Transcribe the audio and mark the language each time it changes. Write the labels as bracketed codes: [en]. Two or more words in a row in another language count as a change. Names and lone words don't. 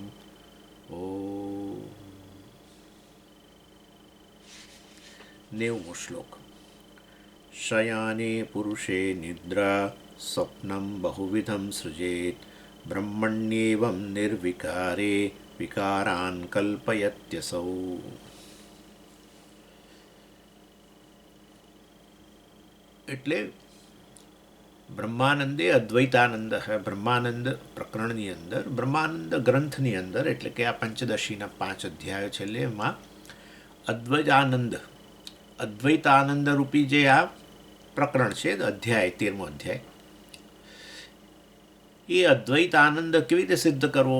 [gu] ૐ 90મો શ્લોક। [sa] शयाने पुरुषे निद्रा स्वप्नं बहुविधं सृजेत् ब्रह्मण्येवं निर्विकारे विकारान् कल्पयत्यसौ। [gu] એટલે બ્રહ્માનંદે અદ્વૈતાનંદ બ્રહ્માનંદ પ્રકરણની અંદર, બ્રહ્માનંદ ગ્રંથની અંદર, એટલે કે આ પંચદશીના 5 અધ્યાયો છેલ્લે એમાં અદ્વૈતાનંદ રૂપી જે આ પ્રકરણ છે, અધ્યાય 13મો અધ્યાય, એ અદ્વૈતાનંદ કેવી રીતે સિદ્ધ કરવો?